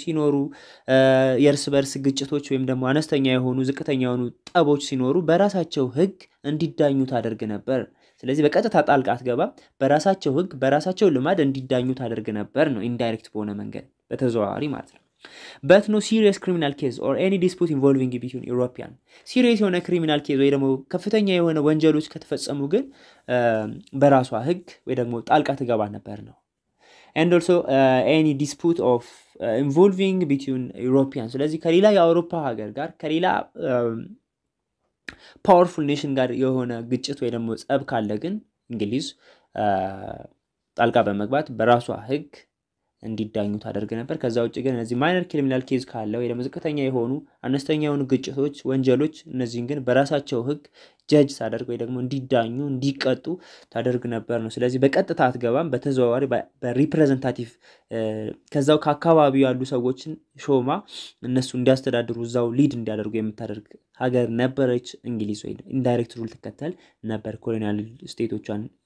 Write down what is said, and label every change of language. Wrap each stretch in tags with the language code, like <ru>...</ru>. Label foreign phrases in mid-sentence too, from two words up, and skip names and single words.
<am>ሲኖሩ የእርስ በርስ ግጭቶች ወይም ደግሞ አነስተኛ የሆኑ ዝቅተኛ የሆኑ ጠቦች ሲኖሩ በራሳቸው ህግ እንዲዳኙ ታደርግ ነበር። ስለዚህ በቀጥታ ጣልቃ አትገባ፣ በራሳቸው ህግ በራሳቸው ልማድ እንዲዳኙ ታደርግ ነበር ነው ኢንዳይሬክት በሆነ መንገድ በተዘዋዋሪ ማለት ነው።</am> <en>but no serious criminal case or any dispute involving between European</en> <am>serious የሆነ</am> <en>criminal case</en> <am>ወይ ደግሞ ከፍተኛ የሆነ ወንጀሎች ከተፈጸሙ ግን በራሷ ህግ ወይ ደግሞ ጣልቃ ትገባ ነበር ነው።</am> <en>and also any dispute of involving between European</en> <am>ስለዚህ ከሌላ የአውሮፓ ሀገር ጋር ከሌላ</am> <en>powerful nation</en> <am>ጋር የሆነ ግጭት ወይ ደግሞ ጸብ ካለ ግን እንግሊዝ ጣልቃ በመግባት በራሷ ህግ እንዲዳኙ ታደርግ ነበር። ከዛ ውጪ ግን እነዚህ</am> <en>minor criminal case</en> <am>ካለ ወይ ደግሞ ዝቅተኛ የሆኑ አነስተኛ የሆኑ ግጭቶች ወንጀሎች እነዚህን ግን በራሳቸው ህግ ጀጅ ታደርግ ወይ ደግሞ እንዲዳኙ እንዲቀጡ ታደርግ ነበር ነው። ስለዚህ በቀጥታ አትገባም፣ በተዘዋዋሪ በሪፕሬዘንታቲቭ ከዛው ከአካባቢው ያሉ ሰዎችን ሾማ እነሱ እንዲያስተዳድሩ እዛው ሊድ እንዲያደርጉ የምታደርግ ሀገር ነበረች እንግሊዝ። ወይ</am> <en>indirect rule</en> <am>ትከተል ነበር ኮሎኒያል ስቴቶቿን</am>